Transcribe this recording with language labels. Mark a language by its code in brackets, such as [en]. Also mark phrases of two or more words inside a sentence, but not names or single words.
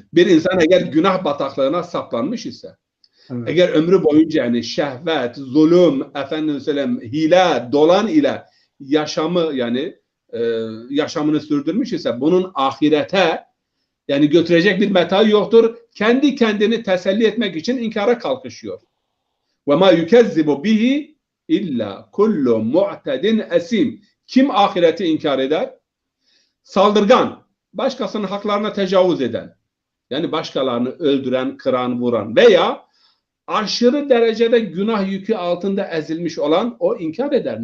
[tr] Bir insan eğer günah bataklığına saplanmış ise, evet, eğer ömrü boyunca yani şehvet, zulüm, hile, dolan ile yaşamını sürdürmüş ise bunun ahirete yani götürecek bir meta yoktur. Kendi kendini teselli etmek için inkara kalkışıyor. [ar] وما يكذب به إلا كل معتد أثيم. [tr] Kim ahireti inkar eder? Saldırgan, başkasının haklarına tecavüz eden, yani başkalarını öldüren, kıran, vuran veya aşırı derecede günah yükü altında ezilmiş olan o inkar eder.